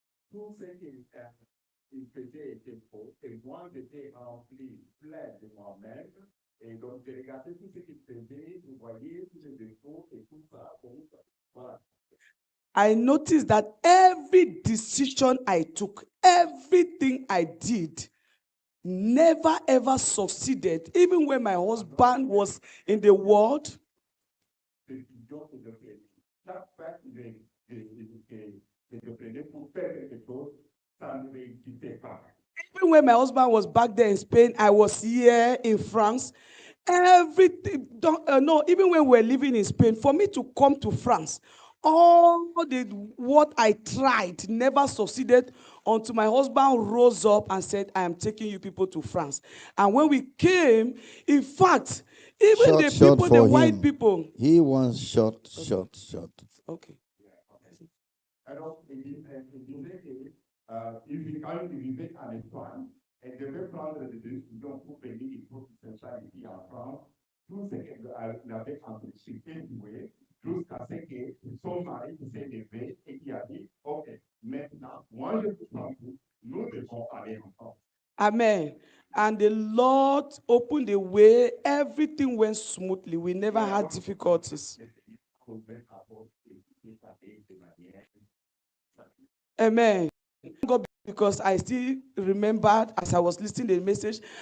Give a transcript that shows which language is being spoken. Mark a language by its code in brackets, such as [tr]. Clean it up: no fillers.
[fr] Tout ce qu'il faisait était faux. Et moi, j'étais rempli, plein de moi-même. Et donc, j'ai regardé tout ce qu'il faisait, je voyais tous les défauts et tout ça. Voilà. [en] I noticed that every decision I took, everything I did, never ever succeeded. Even when my husband was in the world, even when my husband was back there in Spain, I was here in France. Everything, no, even when we were living in Spain, for me to come to France, what I tried never succeeded until my husband rose up and said, I am taking you people to France. And when we came, in fact, even the white people. He wants short. Okay. [fr] Alors, il disait quand il vivait en Espagne, elle devait prendre des décisions pour venir pour s'installer ici en France. Tout ce qu'elle avait entrepris, joué, jusqu'à ce que son mari s'est levé et qui a dit, OK, maintenant, moi je vous prends tout, nous devons aller en France. [en] Amen. And the Lord opened the way. Everything went smoothly. We never had difficulties. Amen. God, because I still remembered as I was listening to the message.